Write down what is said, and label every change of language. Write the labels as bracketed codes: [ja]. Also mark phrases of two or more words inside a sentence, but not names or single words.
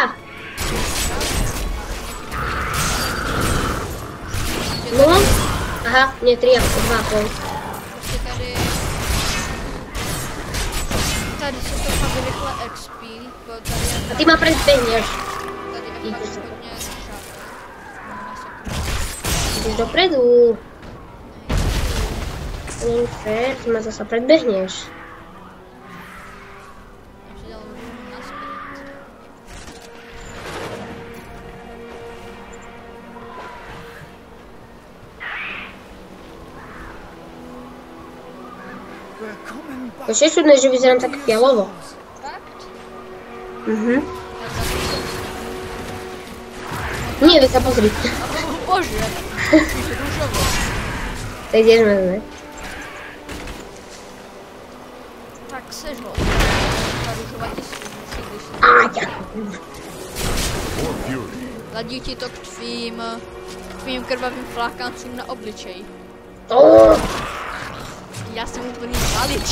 [sk] No? Aha, nie 3, ako 2,5. [cs] Prostě tady se to fakt rychle XP. [sk] A ty ma predbehneš. [cs] Tady je fakt hodně přátel. [sk] Ideš dopredu. To nie je fér, ty ma zasa predbehneš. [cs] Já si dal rům na sprint. [sk] To je čudné, že vyzerám tak fialovo. Fakt? Nie, veď sa pozri. [cs] Bože, růžovo. [sk] Tak ideme, ne? [cs] Tak seš ho. Ta růžová ti slíbí, když se... [sk] Ďakujem. [cs] Ladí ti to k tvým krvavým flákancům na obličej. Já jsem úplný valič.